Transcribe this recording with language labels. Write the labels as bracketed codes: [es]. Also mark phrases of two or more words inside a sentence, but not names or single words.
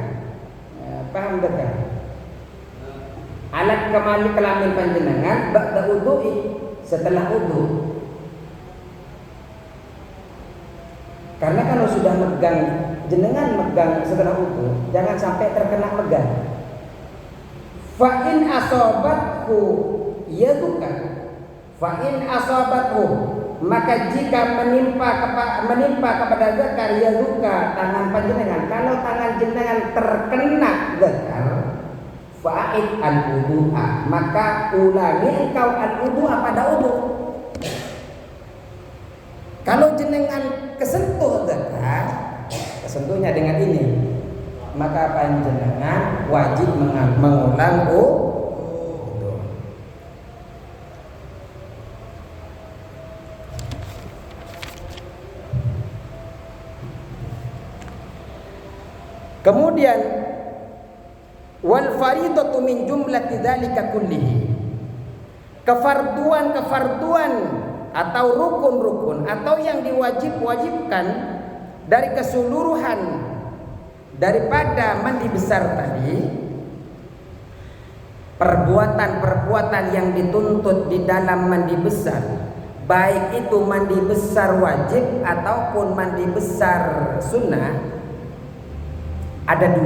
[id] Paham zakar? Alat kemali kelamin panjenengan [ar] بعد وضوئه, [id] setelah wudu. Karena kalau sudah megang, jenengan megang setelah wudu, jangan sampai terkena megang. [ar] فإن أصابته يدك، فإن أصابته, [id] maka jika menimpa kepada zakar yaduka, tangan panjenengan, kalau tangan jenengan terkena zakar, [ar] فأعد الوضوء, [id] maka ulangi engkau al-wudu'a pada wudu. Kalau jenengan kesentuh zakar, kesentuhnya dengan ini, maka panjenengan wajib mengulang wudu. [ar] Kemudian والفريضة من جملة ذلك كله. [id] Kefarduan atau rukun-rukun atau yang diwajibkan dari keseluruhan daripada mandi besar tadi, perbuatan-perbuatan yang dituntut di dalam mandi besar, baik itu mandi besar wajib ataupun mandi besar sunnah, ada dua.